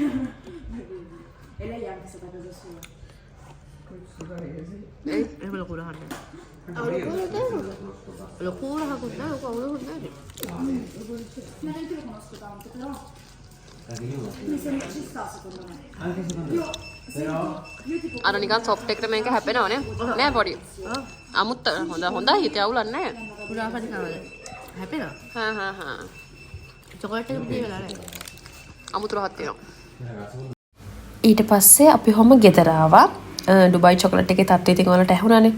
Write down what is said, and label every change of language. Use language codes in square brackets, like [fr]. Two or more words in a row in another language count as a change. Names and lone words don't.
[it] E lei è anche stata a casa sua. Ma neanche lo conosco tanto, però mi sembra ci sta secondo me. Anche secondo me. Io tipo [si] අර නිකන් soft එකට මේක හැපෙනවනේ. නෑ පොඩි. අමුත්ත හොඳයි හිත අවුලක් නෑ. පුරාපටි කවද? හැපෙනවා. හා. චොකලට් එක පිටේ වෙලා නැහැ. අමුතු රහක් තියෙනවා. ඊට පස්සේ අපි හොම ගෙදර ආවා. ඩුබයි චොකලට් එකේ තත්ත්වය ඉතින් ඔයාලට ඇහුණානේ.